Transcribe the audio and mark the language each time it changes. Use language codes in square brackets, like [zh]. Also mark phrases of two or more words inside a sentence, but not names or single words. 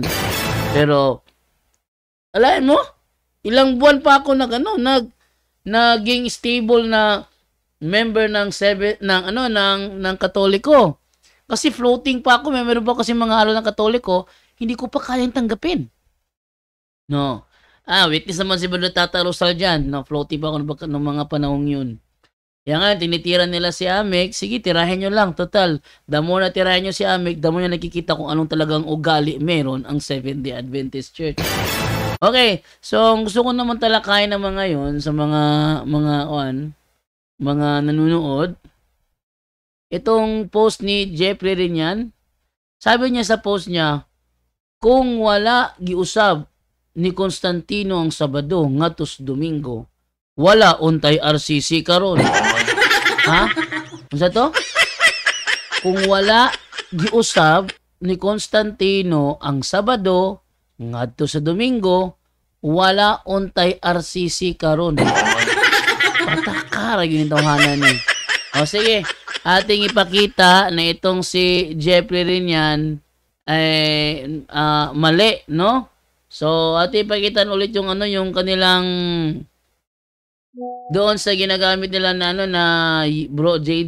[tl] Pero alain mo, ilang buwan pa ako naging stable na member ng Katoliko. Kasi floating pa ako, meron pa kasi mga halo ng Katoliko, hindi ko pa kayang tanggapin. No. Witness naman si Brother Tata Rosal dyan. No, floating pa ako ng mga panahong yun. Kaya nga, tinitira nila si Amek, sige, tirahin nyo lang. Total, [en] the more [tl] na tirahin nyo si Amek, [en] the more [tl] na nakikita kung anong talagang ugali meron ang Seventh-day Adventist Church. Okay, so gusto ko naman talakayin ng mga yon sa mga nanonood. Itong post ni Jeffrey rin yan. Sabi niya sa post niya, [ceb] kung wala giusab ni Constantino ang Sabado ngatos Domingo, wala untay RCC karon. [tl] Ha? Ano to? [ceb] Kung wala giusab ni Constantino ang Sabado ngadto sa Domingo, wala untay RCC karon. [tl] Patakara yun itong hanan ni. O sige, ating ipakita na itong si Jeffrey rin yan ay mali, no? So, ating ipakita ulit yung yung kanilang doon sa ginagamit nila na Bro JD.